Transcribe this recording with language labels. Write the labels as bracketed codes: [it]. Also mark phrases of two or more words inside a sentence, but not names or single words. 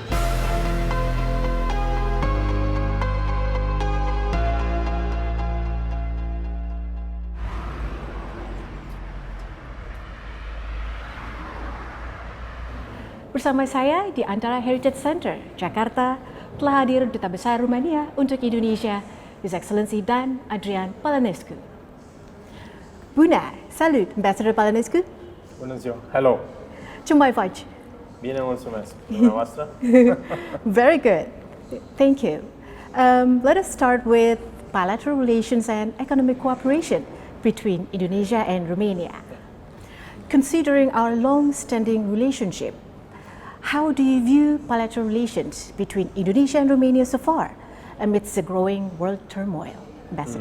[id] Bersama saya di Antara Heritage Center, Jakarta, telah hadir Duta Besar Rumania untuk Indonesia, [en] His Excellency Dan Adrian Balanescu. [ro] Bună! Salut, Ambassador Balanescu! Bună ziua! Hello! Ce mai faci? Bine, mulțumesc! Dumneavoastră? [en] Very good. Thank you. Let us start with bilateral relations and economic cooperation between Indonesia and Romania. Considering our long-standing relationship, how do you view bilateral relations between Indonesia and Romania so far, amidst the growing world turmoil, Ambassador?